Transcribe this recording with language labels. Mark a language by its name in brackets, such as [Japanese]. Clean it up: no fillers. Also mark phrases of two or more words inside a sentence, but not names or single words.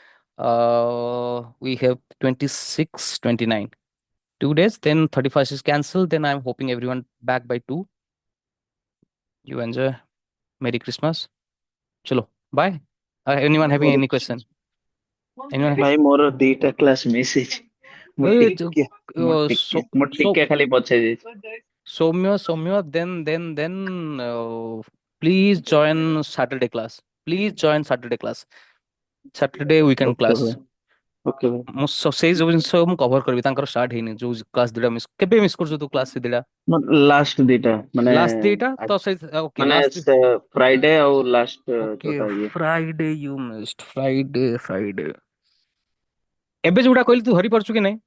[English] We have 26, 29. 2 days, then 31st is cancelled. Then I'm hoping everyone back by 2. You enjoy. Merry Christmas. Chalo, bye. Anyone having any question? Anyone? [Odia] ଭାଇ ମୋର ଦିଟା କ୍ଲାସ ମିସ୍ ହେଇଛି ମୁଁ Eh, ଟିକେ ମୁଁ ଟିକେ so ମୁଁ so ଟିକେ ଖାଲି ପଛେଇ ଯାଇଛି [English] Soumya, then, please join Saturday class. Please join Saturday class. Saturday weekend ଓକେ class. [Odia] ଭାଇ ଓକେ ଭାଇ ମୁଁ ସେଇ ସବୁ ଜିନିଷ ମୁଁ କଭର କରିବି, ତାଙ୍କର ଷ୍ଟାର୍ଟ ହେଇନି ଯୋଉ କ୍ଲାସ ଦିଟା ମିସ୍, କେବେ ମିସ୍ କରୁଛୁ ତୁ କ୍ଲାସ ସେ ଦିଟା? ମୋର ଲାଷ୍ଟ ଦିଟା ମାନେ ଲାଷ୍ଟ ଦିଟା ତ ସେଇ, ଓକେ ମାନେ ଲାଷ୍ଟ। ଫ୍ରାଇଡେ ଆଉ ଲାଷ୍ଟ ଓକେ, ଯୋଉଟା ଇଏ [English] Friday you missed, [Odia] ଫ୍ରାଇଡେ। ଏବେ ଯୋଉଟା କହିଲି ତୁ ଧରି ପାରୁଛୁ କି ନାଇଁ?